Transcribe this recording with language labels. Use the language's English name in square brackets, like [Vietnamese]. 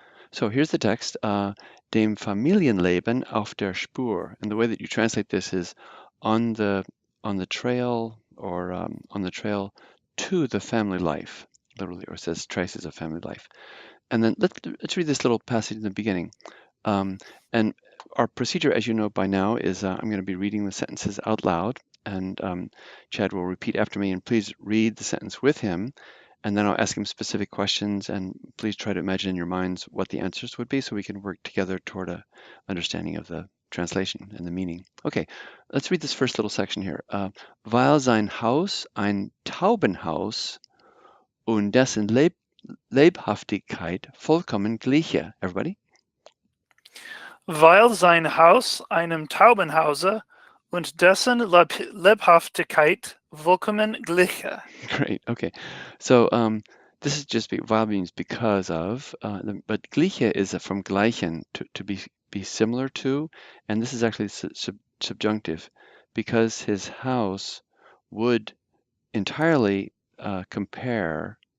[English] So here's the text, [German] dem Familienleben auf der Spur. [English] And the way that you translate this is on the trail, or on the trail to the family life, literally, or it says traces of family life. And then let's read this little passage in the beginning. And our procedure, as you know by now, is I'm going to be reading the sentences out loud, and Chad will repeat after me, and please read the sentence with him. And then I'll ask him specific questions, and please try to imagine in your minds what the answers would be so we can work together toward a understanding of the translation and the meaning. Okay, let's read this first little section here. [German] Weil sein Haus ein Taubenhaus und dessen Lebhaftigkeit vollkommen gliche. [English] Everybody? [German] Weil sein Haus einem Taubenhause und dessen Lebhaftigkeit vollkommen gliche. [English] Great. Okay. So this is just weil means because of, but gleiche is from gleichen, to be similar to, and this is actually subjunctive, because his house would entirely compare,